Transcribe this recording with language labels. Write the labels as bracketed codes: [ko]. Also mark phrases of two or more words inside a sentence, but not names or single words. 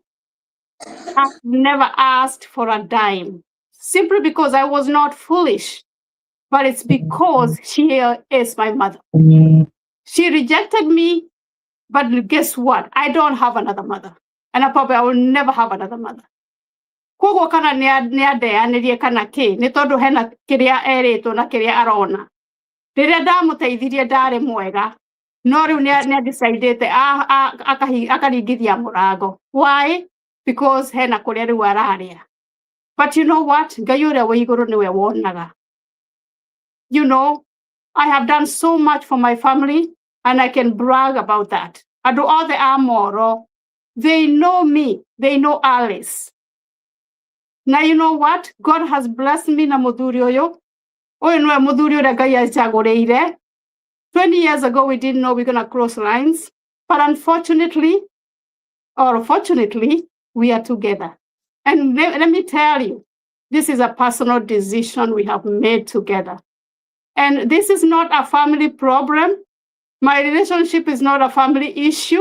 [en] I've never asked for a dime, simply because I was not foolish, but it's because she is my mother. She rejected me, but guess what? I don't have another mother, and I will never have another mother. [ki] Kogo kana niadeanirie kana ki ni tondu hena kiria eritwo na kiria arona. Riria ndamuteithirie ndari mwega, no riu ni decided akaringithia murango. [en] Why? [ki] Because hena kuria riu araria. [en] But you know what? [ki] Ngai uria wi iguru niwe wonaga. [en] You know, I have done so much for my family, and I can brag about that. I do all the amoro. They know me. They know Alice. Now, you know what? God has blessed me [ki] na muthuri uyu. Uyu niwe muthuri uria Ngai achagureire. [en] 20 years ago, we didn't know we're going to cross lines. But unfortunately, or fortunately, we are together. And let me tell you, this is a personal decision we have made together. And this is not a family problem. My relationship is not a family issue.